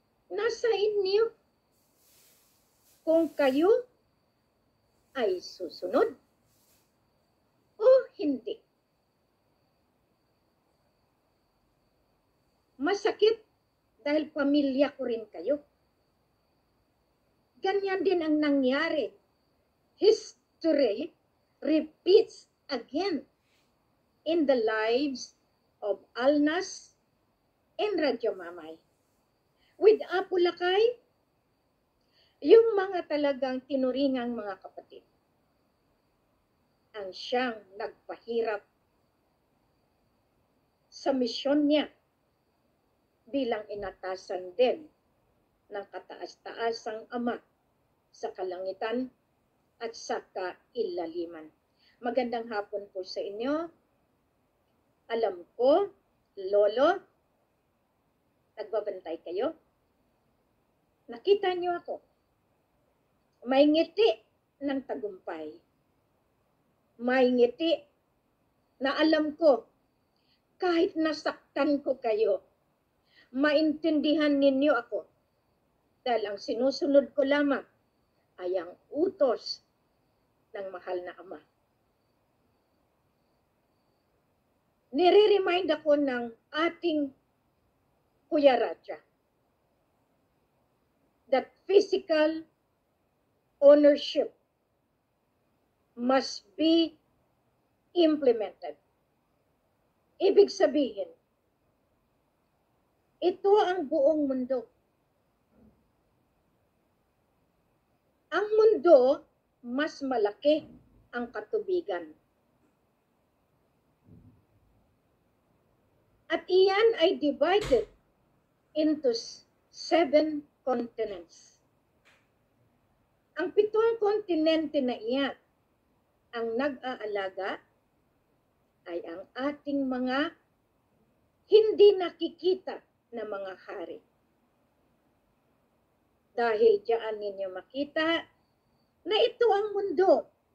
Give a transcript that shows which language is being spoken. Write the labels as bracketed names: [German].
[Filipino] Nasa inyo kung kayo ay susunod o hindi. Masakit dahil pamilya ko rin kayo. Ganyan din ang nangyari. [English] History repeats again in the lives of Alnas and Radyo Mamay. [Filipino] With Apo Lakay, yung mga talagang tinuringang mga kapatid, ang siyang nagpahirap sa misyon niya bilang inatasan din ng kataas-taasang ama sa kalangitan at sa kailaliman. Magandang hapon po sa inyo. Alam ko, Lolo, nagbabantay kayo. Nakita niyo ako. May ngiti ng tagumpay. May ngiti na alam ko, kahit nasaktan ko kayo, maintindihan ninyo ako. Dahil ang sinusunod ko lamang ay ang utos ng mahal na ama. Nire-remind ako ng ating Kuya Raja [English] that physical ownership must be implemented. [Filipino] Ibig sabihin, Ito ang buong mundo. Ang mundo, mas malaki ang katubigan. At iyan ay [English] divided into 7 continents. [Filipino] Ang 7 kontinente na iyan, ang nag-aalaga ay ang ating mga hindi nakikita na mga hari. Dahil diyan ninyo makita na ito ang mundo.